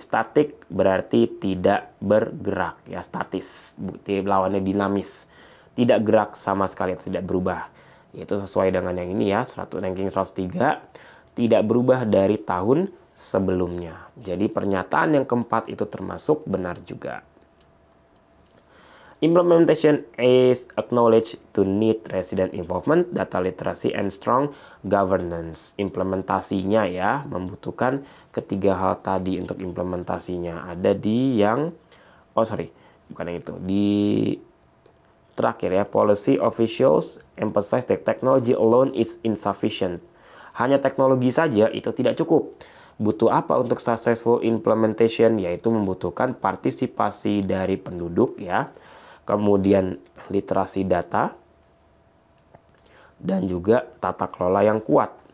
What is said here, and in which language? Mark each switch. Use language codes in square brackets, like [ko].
[id] Static berarti tidak bergerak ya, statis. Bukti lawannya dinamis. Tidak gerak sama sekali, tidak berubah. Itu sesuai dengan yang ini ya, ranking 103. Tidak berubah dari tahun sebelumnya. Jadi pernyataan yang keempat itu termasuk benar juga. [en] Implementation is acknowledged to need resident involvement, data literacy, and strong governance. [id] Implementasinya ya, membutuhkan ketiga hal tadi untuk implementasinya. Ada di yang, bukan yang itu. Di terakhir ya, [en] policy officials emphasize that technology alone is insufficient. [id] Hanya teknologi saja itu tidak cukup. Butuh apa untuk [en] successful implementation? [id] Yaitu membutuhkan partisipasi dari penduduk ya. Kemudian literasi data, dan juga tata kelola yang kuat.